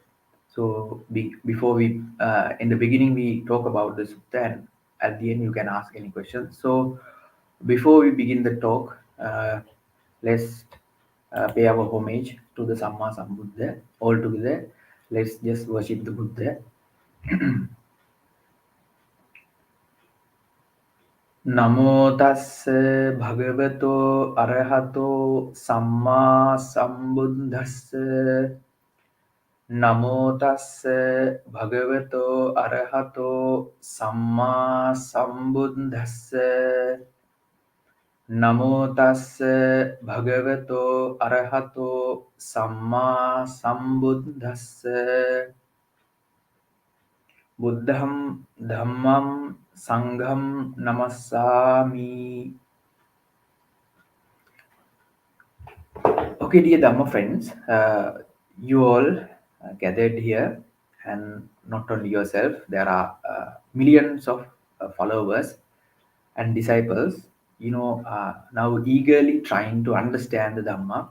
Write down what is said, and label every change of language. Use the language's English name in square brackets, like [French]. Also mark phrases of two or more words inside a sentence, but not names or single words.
[English] So before in the beginning, we talk about the Sutta, and at the end, you can ask any questions. So before we begin the talk, let's pay our homage to the [Pali] Samma Sambuddha [English] all together. Let's just worship the Buddha. [Pali] Namo tassa bhagavato arahato samma sambuddhassa. Namo tassa bhagavato arahato samma sambuddhassa. Namo tassa bhagavato arahato samma sambuddhassa. Buddham dhammam sangham namassami. [English] Okay, dear Dhamma friends, you all gathered here, and not only yourself, there are millions of followers and disciples, now eagerly trying to understand the Dhamma.